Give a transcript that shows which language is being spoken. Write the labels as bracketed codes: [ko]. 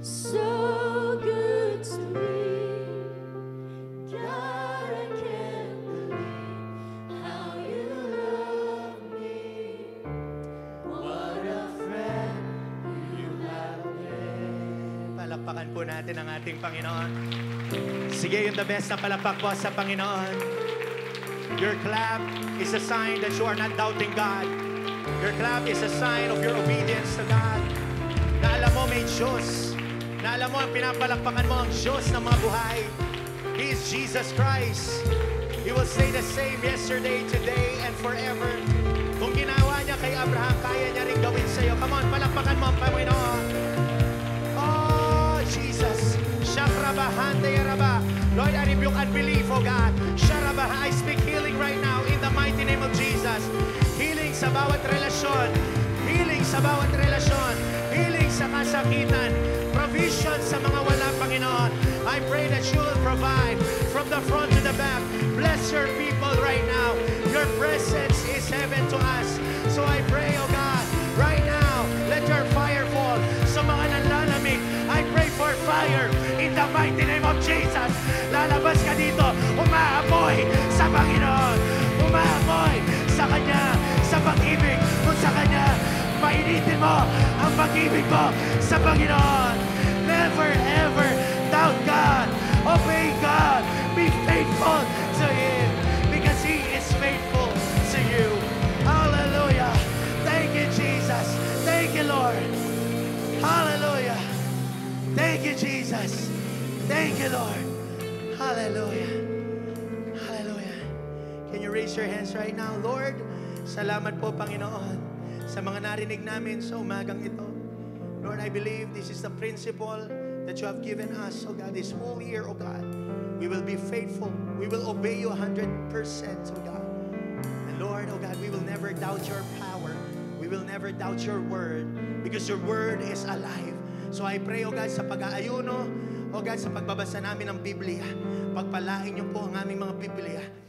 [en] So good to me. God, I can't believe how you love me. What a friend you have been. [tl] Palakpakan po natin ang ating Panginoon. Sige, yung the best na palakpak po sa Panginoon. [en] Your clap is a sign that you are not doubting God. Your clap is a sign of your obedience to God. [tl] Na alam mo may Diyos. Na alam mo ang pinapalakpakan mo ang Diyos ng mga buhay. [en] He is Jesus Christ. He will stay the same yesterday, today, and forever. [tl] Kung ginawa niya kay Abraham, kaya niya rin gawin sa iyo. [en] Come on, [tl] palakpakan mo ang Panginoon. Oh, Jesus. Shakrabahantayaraba. [en] Lord, I rebuke unbelief, oh God. Sharabaha, I speak healing right now in the mighty name of Jesus. [tl] Healing sa bawat relasyon. Healing sa bawat relasyon. Healing sa kasakitan. Provision sa mga wala, Panginoon. [en] I pray that you will provide from the front to the back. Bless your people right now. Your presence is heaven to us. So I pray, oh God, right now, let your fire fall [tl] sa mga nanlalamig. [en] I pray for fire in the mighty name of Jesus. [tl] Lalabas ka dito, umaamoy sa Panginoon. Umaamoy sa Kanya, sa pag-ibig mo sa Kanya. Painitin mo ang pag-ibig mo sa Panginoon. [en] Never ever doubt God. Obey God. Be faithful to Him because He is faithful to you. Hallelujah. Thank you, Jesus. Thank you, Lord. Hallelujah. Thank you, Jesus. Thank you, Lord. Hallelujah. Hallelujah. Can you raise your hands right now? [tl] Lord, salamat po, Panginoon, sa mga narinig namin sa umagang ito. [en] Lord, I believe this is the principle that you have given us, oh God, this whole year, oh God. We will be faithful. We will obey you 100%, oh God. And Lord, oh God, we will never doubt your power. We will never doubt your word because your word is alive. So I pray, [tl] oh God, sa pag-aayuno, oh God, sa pagbabasa namin ng Biblia, pagpalain niyo po ang aming mga Biblia.